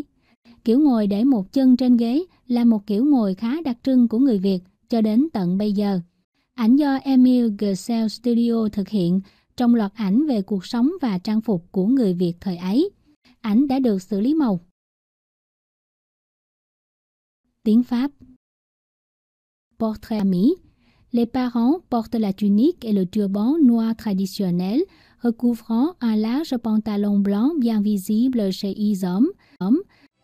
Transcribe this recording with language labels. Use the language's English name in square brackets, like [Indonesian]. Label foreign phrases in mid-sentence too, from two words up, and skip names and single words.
[Vietnamese] Kiểu ngồi để một chân trên ghế là một kiểu ngồi khá đặc trưng của người Việt cho đến tận bây giờ. Ảnh do Emile Gersel Studio thực hiện trong loạt ảnh về cuộc sống và trang phục của người Việt thời ấy. Ảnh đã được xử lý màu. Tiếng Pháp. [French] Portrait ami. Les parents portent la tunique et le turban noir traditionnel, recouvrant un large pantalon blanc bien visible chez les hommes,